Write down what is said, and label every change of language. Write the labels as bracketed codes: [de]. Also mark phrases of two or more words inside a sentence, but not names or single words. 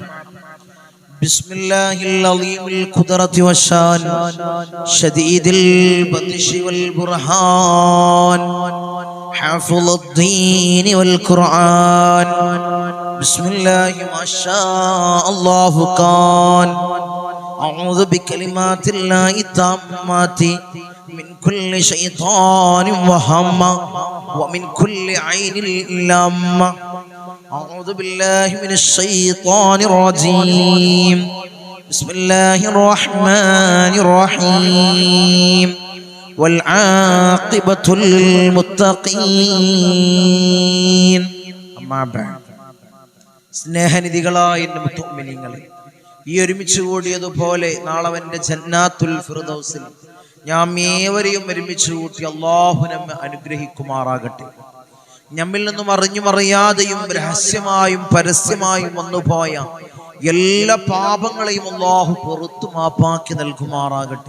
[ar] بسم الله عظيم القدرة والشأن شديد البطش والبرهان حافظ الدين والقرآن. بسم الله ما شاء الله كان. أعوذ بكلمات الله التامة من كل شيطان وهامة ومن كل عين لامة. أعوذ بالله من الشيطان الرجيم. بسم الله الرحمن الرحيم. والعاقبة للمتقين. أما بعد. [ml] സ്നേഹനിധികളായ മുഅ്മിനീങ്ങളെ, ഈ ഒരുമിച്ച് കൂടിയതുപോലെ നാളെ അവന്റെ ജന്നാത്തുൽ ഫിർദൗസിൽ നാം ഏവരെയും ഒരുമിച്ച് കൂട്ടി അല്ലാഹു നമ്മെ അനുഗ്രഹിക്കുമാറാകട്ടെ. നമ്മിൽ നിന്നും അറിഞ്ഞും അറിയാതെയും രഹസ്യമായും പരസ്യമായും വന്നുപോയ എല്ലാ പാപങ്ങളെയും അല്ലാഹു പുറത്തു മാപ്പാക്കി നൽകുമാറാകട്ടെ.